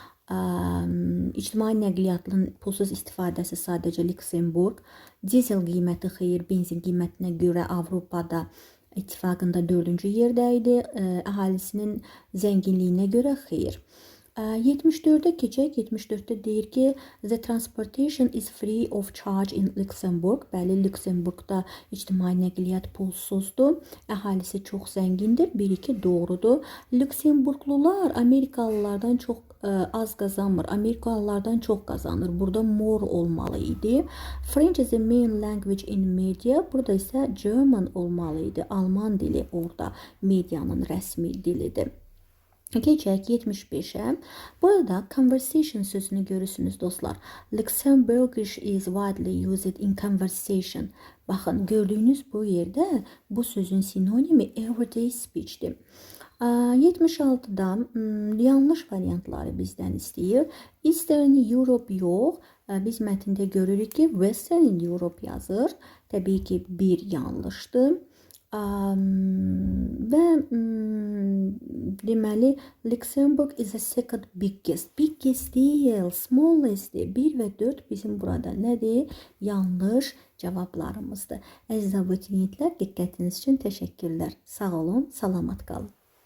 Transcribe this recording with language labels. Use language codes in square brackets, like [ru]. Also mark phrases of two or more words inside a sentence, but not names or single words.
[az] İctimai nəqliyyatın pulsuz istifadəsi sadəcə Luxembourg. Dizel qiyməti xeyir, benzin qiymətinə görə Avropada ittifaqında 4-cü yerdə idi. Əhalisinin zənginliyinə görə xeyir. 74-də keçək. 74-də deyir ki, [en] the transportation is free of charge in Luxembourg. [az] Bəli, Luxembourgda ictimai nəqliyyat pulsuzdur. Əhalisi çox zəngindir. 1-2 doğrudur. Luxemburglular Amerikalılardan çox az qazanmır. Amerikalılardan çox qazanır. Burada more olmalı idi. [en] French is the main language in media. [az] Burada isə German olmalı idi. Alman dili orada medianın rəsmi dilidir. Keçək 75-ə. Burada conversation sözünü görürsünüz dostlar. [en] Luxembourgish is widely used in conversation. [az] Baxın, gördüyünüz bu yerdə bu sözün sinonimi [en] everyday speech'dir. [az] 76-da yanlış variantları bizdən istəyir. Eastern Europe yox. Biz mətndə görürük ki, Western Europe yazır. Təbii ki, bir yanlışdır. Və deməli, [en] Luxembourg is the second biggest. [az] Biggest deyil, smallestdir. 1 və 4 bizim burada nədir? Yanlış cavablarımızdır. Əziz abituriyentlər, diqqətiniz üçün təşəkkürlər. Sağ olun, salamat qalın.